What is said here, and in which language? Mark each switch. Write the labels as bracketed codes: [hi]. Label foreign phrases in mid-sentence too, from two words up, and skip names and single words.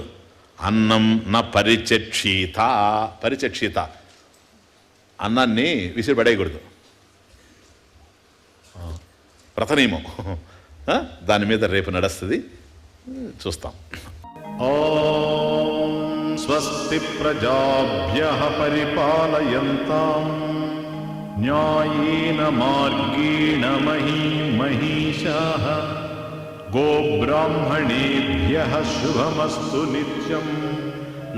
[sa] అన్నం నా పరిచక్షిత, [te] అన్నాన్ని విసిరిపడేయకూడదు, వ్రతనియమం. దాని మీద రేపు నడుస్తుంది, చూస్తాం. [sa] ఓం స్వస్తి ప్రజాభ్యః పరిపాలయంతాం న్యాయేన మార్గేణ మహీషాః గోబ్రాహ్మణేభ్యః శుభమస్తు నిత్యం.